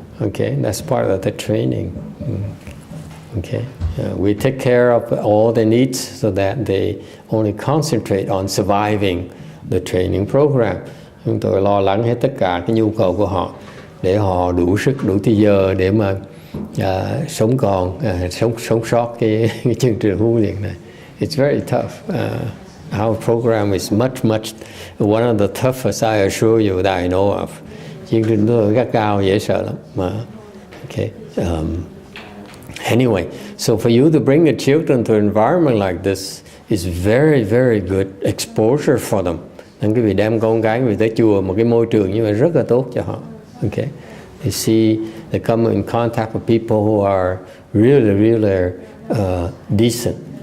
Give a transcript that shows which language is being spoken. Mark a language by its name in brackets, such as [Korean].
[English] Okay, that's part of the training. Okay, we take care of all their needs so that they only concentrate on surviving the training program. [Vietnamese] Chúng tôi lo lắng hết tất cả cái nhu cầu của họ để họ đủ sức, đủ thời giờ để mà sống sót cái chương trình huấn luyện này. [English] It's very tough. Our program is much one of the toughest, I assure you, that I know of. [Vietnamese] Chương trình tôi gắt cao, dễ sợ lắm mà. [English] Okay. Anyway, so for you to bring your children to an environment like this is very good exposure for them. [Vietnamese] Nên quý vị đem con cái quý vị tới chùa một cái môi trường như vậy rất là tốt cho họ. [English] Okay. They come in contact with people who are really decent.